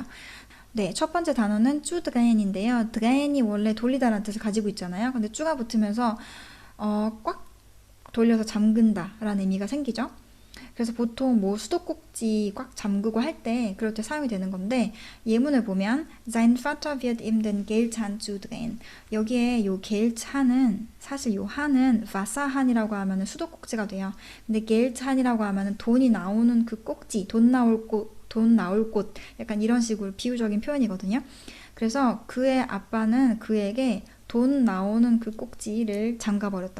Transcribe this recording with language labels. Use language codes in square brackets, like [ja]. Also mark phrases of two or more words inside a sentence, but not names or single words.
[ko] 네, 첫 번째 단어는 쭈드가엔인데요. 드가엔이 원래 돌리다라는 뜻을 가지고 있잖아요. 근데 쭈가 붙으면서 꽉 돌려서 잠근다 라는 의미가 생기죠. 그래서 보통 뭐 수도꼭지 꽉 잠그고 할 때 그럴 때 사용이 되는 건데 예문을 보면 [de] Sein Vater wird ihm den Geldhahn zudrehen. [ko] 여기에 요 Geldhahn은 사실 요 한은 Wasserhahn이라고 하면은 수도꼭지가 돼요. 근데 Geldhahn이라고 하면은 돈이 나오는 그 꼭지, 돈 나올 곳 약간 이런 식으로 비유적인 표현이거든요. 그래서 그의 아빠는 그에게 돈 나오는 그 꼭지를 잠가버렸다.